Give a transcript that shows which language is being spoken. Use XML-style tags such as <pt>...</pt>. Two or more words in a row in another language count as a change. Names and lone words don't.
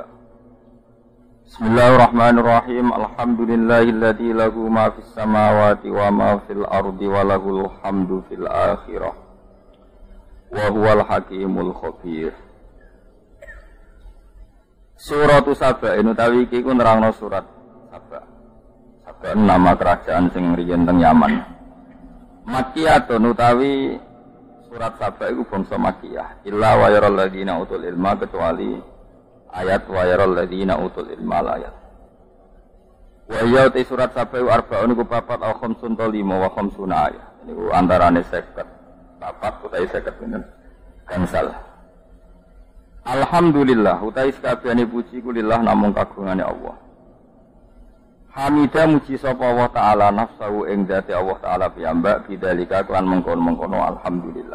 <ar>بسم الله الرحمن الرحيم. الحمد لله الذي له ما في السماوات وما في الأرض وله الحمد في الآخرة. وهو الحكيم الخبير.</ar> <jv>Suratu Saba utawi iki ku nerangno surat Saba. Saba nama kerajaan sing riyen teng Yaman. Makkiyatun utawi surat Saba itu bangsa Makkiyah.</jv> <ar>إلا ويرى الذين أوتوا العلم,</ar> <id>kecuali ayat</id> <ar>ويرى الذين أوتوا العلم ayat.</ar> <jv>Wa ya te surat Saba itu arba'un iku papat</jv> <ar>أو خمس</ar> <jv>ta lima</jv> <ar>وخمسون</ar> <jv>ayat. Niku antarane 50. Papat utawi 50 pinten. Gangsal. Alhamdulillah utawi sakabehane puji ku lillah namung kagungane Allah. Hamidah muji sapa Allah Ta'ala nafsahu ing dzati Allah Ta'ala piyambak bidzalika kelan mengkono-mengkono alhamdulillah.</jv>